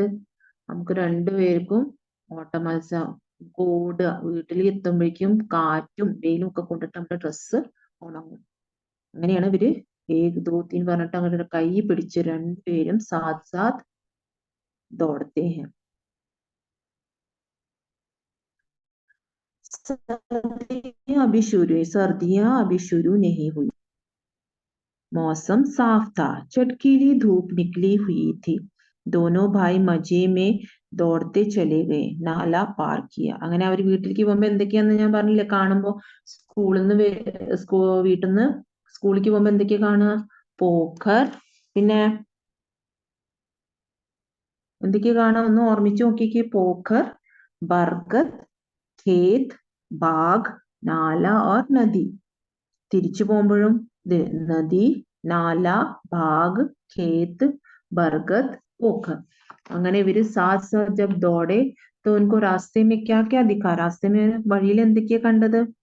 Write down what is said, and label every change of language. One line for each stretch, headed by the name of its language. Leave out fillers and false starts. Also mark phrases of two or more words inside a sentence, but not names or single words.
Malayalam: നമുക്ക് രണ്ടുപേർക്കും ഓട്ട മത്സരം. ഓടുക. വീട്ടിൽ എത്തുമ്പോഴേക്കും കാറ്റും വെയിലും ഒക്കെ കൊണ്ടിട്ട് നമ്മുടെ ഡ്രസ്സ് ഉണങ്ങും. അങ്ങനെയാണ് ഇവര്
Hindi: एक दो तीन
Malayalam: പറഞ്ഞിട്ട് അങ്ങനെ കൈ പിടിച്ച് രണ്ടുപേരും
Hindi: साथ साथ दौड़ते हैं. सर्दियां अभी शुरू नहीं हुई. मौसम साफ था. चटकीली धूप निकली हुई थी. दोनों भाई मजे में दौड़ते चले गए. नाला पार किया.
Malayalam: അങ്ങനെ അവർ വീട്ടിലേക്ക് പോകുമ്പോ എന്തൊക്കെയാന്ന് ഞാൻ പറഞ്ഞില്ലേ? കാണുമ്പോ വീട്ടിൽ നിന്ന് സ്കൂളിലേക്ക് പോകുമ്പോ എന്തൊക്കെയാ കാണുക? പോഖർ. പിന്നെ എന്തൊക്കെയാ കാണുക? ഒന്ന് ഓർമ്മിച്ച് നോക്കിക്കേ.
Hindi: पोखर, बरगद, खेत, बाग, नाला और नदी.
Malayalam: തിരിച്ചു പോകുമ്പോഴും
Hindi: नदी, नाला, बाग, खेत, बरगद, पोखर.
Malayalam: അങ്ങനെ ഇവര്
Hindi: साथ साथ जब दौड़े तो उनको रास्ते में क्या क्या दिखा? रास्ते में
Malayalam: വഴിയിൽ എന്തൊക്കെയാ കണ്ടത്?